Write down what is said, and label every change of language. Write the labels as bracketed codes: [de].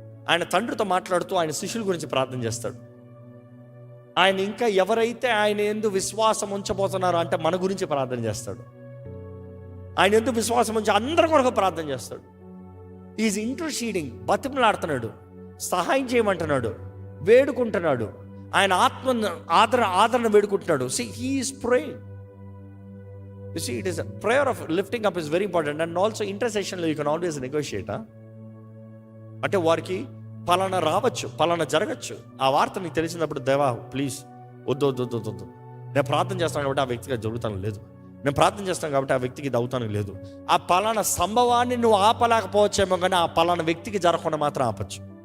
[te] ఆయన తండ్రితో మాట్లాడుతూ ఆయన శిష్యుల గురించి ప్రార్థన చేస్తాడు. ఆయన ఇంకా ఎవరైతే ఆయన యందు విశ్వాసం ఉంచబోతున్నారో అంటే మన గురించి ప్రార్థన చేస్తాడు. ఆయన యందు విశ్వాసం ఉంచి అందరి కొరకు ప్రార్థన చేస్తాడు. [en] is interceding, [te] బతిమలాడుతున్నాడు, సహాయం చేయమంటున్నాడు, వేడుకుంటున్నాడు, ఆయన ఆత్మ ఆదరణ వేడుకుంటున్నాడు. [en] See, he is praying. You see, it is a prayer of lifting up is very important. And also intercession lo you can always negotiate. [te] అంటే వారికి పలానా రావచ్చు, పలానా జరగచ్చు. ఆ వార్త నీకు తెలిసినప్పుడు దేవా ప్లీజ్ వద్దు, నేను ప్రార్థన చేస్తాను కాబట్టి ఆ వ్యక్తికి జరుగుతాను లేదు, నేను ప్రార్థన చేస్తాను కాబట్టి ఆ వ్యక్తికి ఇది అవుతాను లేదు. ఆ పలానా సంభవాన్ని నువ్వు ఆపలేకపోవచ్చేమో, కానీ ఆ పలానా వ్యక్తికి జరగకుండా మాత్రం ఆపచ్చు.